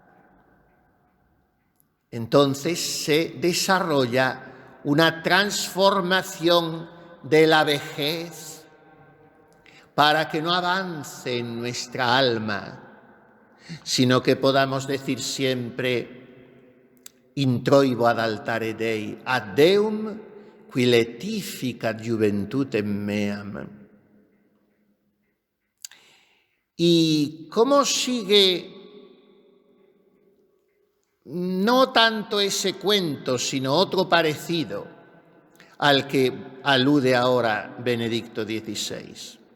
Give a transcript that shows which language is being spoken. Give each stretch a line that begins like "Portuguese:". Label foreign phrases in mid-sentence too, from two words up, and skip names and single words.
Spanish: Entonces se desarrolla una transformación de la vejez para que no avance en nuestra alma, sino que podamos decir siempre
Latin: introibo ad altare Dei, ad Deum qui letificat juventutem meam.
Spanish: ¿Y cómo sigue no tanto ese cuento, sino otro parecido al que alude ahora Benedicto XVI?